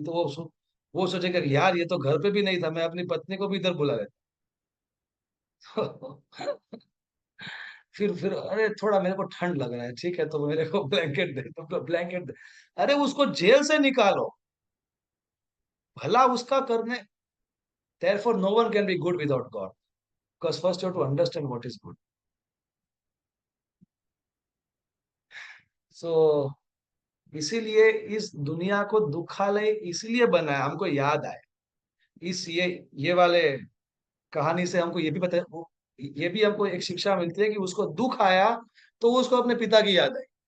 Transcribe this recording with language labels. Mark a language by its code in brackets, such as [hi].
[hi] तो वो सोचेगा कि यार ये तो घर पे भी नहीं था, मैं अपनी पत्नी को भी इधर बुला लेता। फिर अरे थोड़ा मेरे को ठंड लग रहा है, ठीक है तो मेरे को ब्लैंकेट दे, तो ब्लैंकेट दे। अरे उसको जेल से निकालो, भला उसका करने। [en] therefore no one can be good without God, because first you have to understand what is good. [hi] So इसीलिए इस दुनिया को दुखालय इसलिए बनाया, हमको याद आए। इस ये वाले कहानी से हमको ये भी पता है, ये भी हमको एक शिक्षा मिलती है कि उसको दुख आया तो उसको अपने पिता की याद आई।